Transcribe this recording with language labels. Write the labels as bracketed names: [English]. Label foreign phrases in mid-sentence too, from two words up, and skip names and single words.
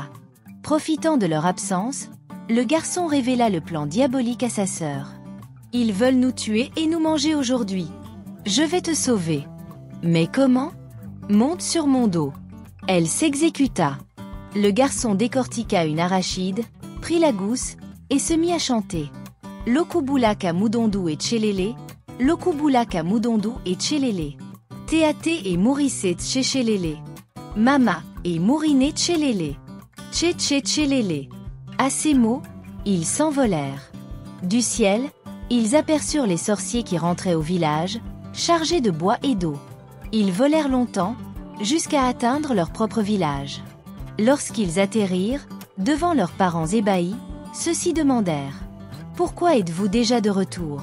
[French] Profitant de leur absence, le garçon révéla le plan diabolique à sa sœur. « Ils veulent nous tuer et nous manger aujourd'hui. Je vais te sauver. »« Mais comment ? » ?»« Monte sur mon dos. » Elle s'exécuta. Le garçon décortiqua une arachide, prit la gousse, et se mit à chanter. Lokubulaka Mudondu et Tchelele, Lokubulaka Mudondu et Tchelele. Teate et Mourissé Tchéchelele. Mama et Mouriné Tchelele. Tché Tchelele. À ces mots, ils s'envolèrent. Du ciel, ils aperçurent les sorciers qui rentraient au village, chargés de bois et d'eau. Ils volèrent longtemps, jusqu'à atteindre leur propre village. Lorsqu'ils atterrirent, devant leurs parents ébahis, ceux-ci demandèrent « Pourquoi êtes-vous déjà de retour ?»